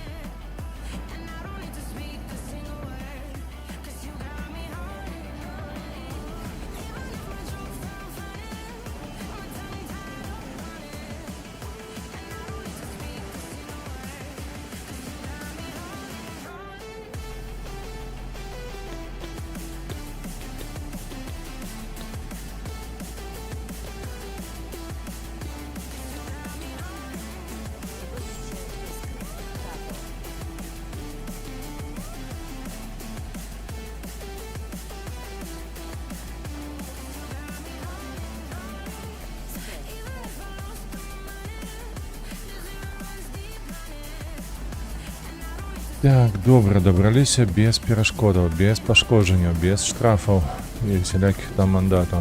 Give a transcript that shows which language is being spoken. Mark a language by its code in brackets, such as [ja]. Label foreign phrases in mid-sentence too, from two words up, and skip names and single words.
[en] And I don't need to speak a single word, 'cause you got me holding. Even if my jokes sound funny, my tongue tied up on it. And I don't need to speak a single word, 'cause you got me holding. [pl] Zwróć się dyskretnie w prawo. Skręć w prawo. [uk] Так, добре, добралися без перешкодів, без пошкоджень, без штрафів і всіляких там мандатів.